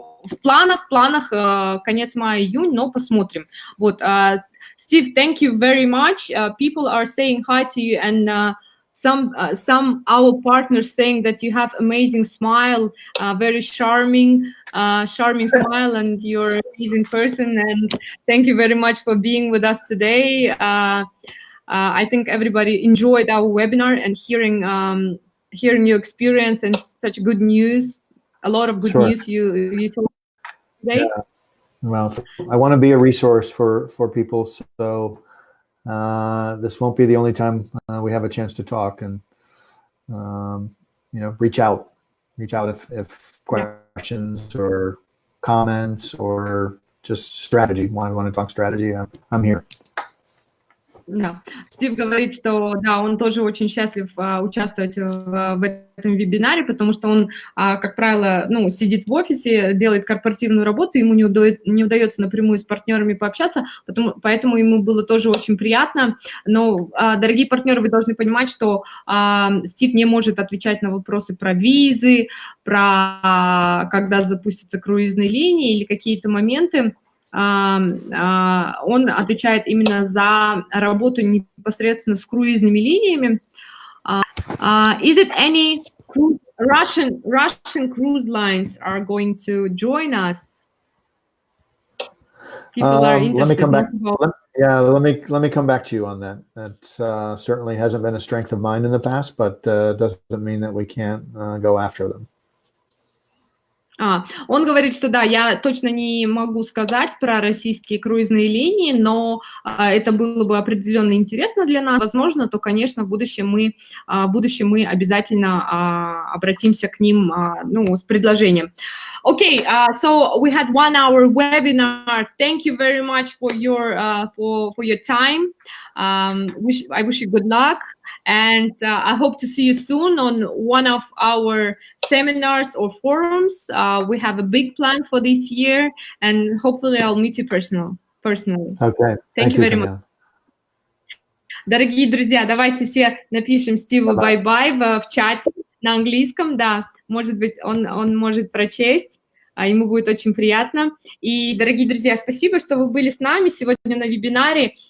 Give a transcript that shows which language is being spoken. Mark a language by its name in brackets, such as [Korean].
[Russian] В планах конец мая, июнь, но посмотрим. [English] Вот, Steve, thank you very much. People are saying hi to you, and some our partners saying that you have amazing smile, very charming smile, and you're an amazing person. And thank you very much for being with us today. I think everybody enjoyed our webinar and hearing your experience and such good news. A lot of good news you told today. Yeah. Well, I want to be a resource for people, so this won't be the only time we have a chance to talk, and reach out if questions or comments or just strategy. Want to talk strategy? I'm here. [Russian] Да. Стив говорит, что да, он тоже очень счастлив участвовать в этом вебинаре, потому что он, как правило, сидит в офисе, делает корпоративную работу, ему не удается напрямую с партнерами пообщаться, поэтому ему было тоже очень приятно. Но, дорогие партнеры, вы должны понимать, что Стив не может отвечать на вопросы про визы, про когда запустятся круизные линии или какие-то моменты. Он отвечает именно за работу непосредственно с круизными линиями. [English] Is it any Russian cruise lines are going to join us? People are interested. Let me come back. Let me come back to you on that. That certainly hasn't been a strength of mine in the past, but doesn't mean that we can't go after them. [Russian] Он говорит, что да, я точно не могу сказать про российские круизные линии, но это было бы определенно интересно для нас. Возможно, то, конечно, в будущем мы обязательно обратимся к ним с предложением. [English] Okay, so we had 1 hour webinar. Thank you very much for your time. I wish you good luck. And I hope to see you soon on one of our seminars or forums. We have a big plans for this year, and hopefully I'll meet you personally. Okay. Thank you very much. [Russian] Дорогие друзья, давайте все напишем Стиву bye-bye в чате на английском, да, может быть, он может прочесть, ему будет очень приятно. И, дорогие друзья, спасибо, что вы были с нами сегодня на вебинаре.